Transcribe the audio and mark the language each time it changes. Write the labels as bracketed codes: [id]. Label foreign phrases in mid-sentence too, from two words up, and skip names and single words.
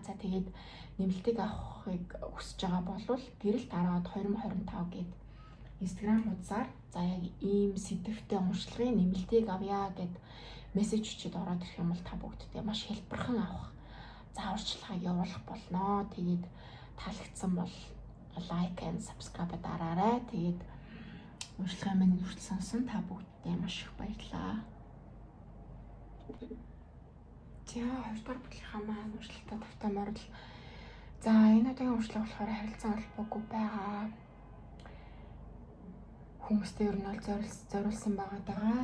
[mn] За тэгээд нэмэлтийг авахыг хүсэж байгаа бол гэрэл дараад 2025 гээд Instagram хуудасаар за яг ийм сэдвтэй уншлагын нэмэлтийг авъя гэд мессеж өчөд ороод ирэх юм бол та бүгдтэй маш хэлбэрхэн авах зааварчилгааг явуулах болно. Тэгээд таалагдсан бол [en] like and subscribe [mn] дараарай. Тэгээд уншлагын минь хүртэл сонсон та бүгдтэй маш их баярлалаа. За 2 дугаар бүлгийнхаа маань уншлагатай тавтамаар л за энэ удаагийн уншлага болохоор харилцаа холбоогүй байгаа хүмүүстэй ер нь бол зориулсан байгаа даа.